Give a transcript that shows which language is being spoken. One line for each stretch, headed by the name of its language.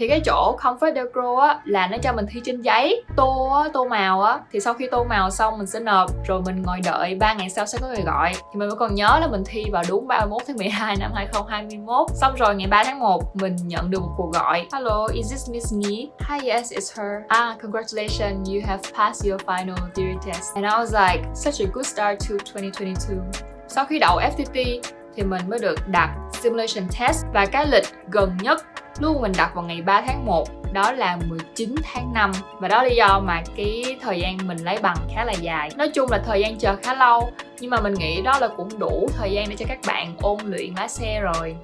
Vietnamese: Thì cái chỗ Comfort Delgro á là nó cho mình thi trên giấy, tô màu á, thì sau khi tô màu xong mình sẽ nộp, rồi mình ngồi đợi 3 ngày sau sẽ có người gọi. Thì mình vẫn còn nhớ là mình thi vào đúng 31 tháng 12 năm 2021. Xong rồi ngày 3 tháng 1 mình nhận được một cuộc gọi.
English: Hello, is this Miss Ni? Hi, yes, it's her. Congratulations, you have passed your final theory test. And I was like, such a good start to 2022.
Vietnamese: Sau khi đậu FTT thì mình mới được đặt simulation test, và cái lịch gần nhất luôn mình đặt vào ngày 3 tháng 1, đó là 19 tháng 5. Và đó là lý do mà cái thời gian mình lấy bằng khá là dài. Nói chung là thời gian chờ khá lâu, nhưng mà mình nghĩ đó là cũng đủ thời gian để cho các bạn ôn luyện lái xe rồi.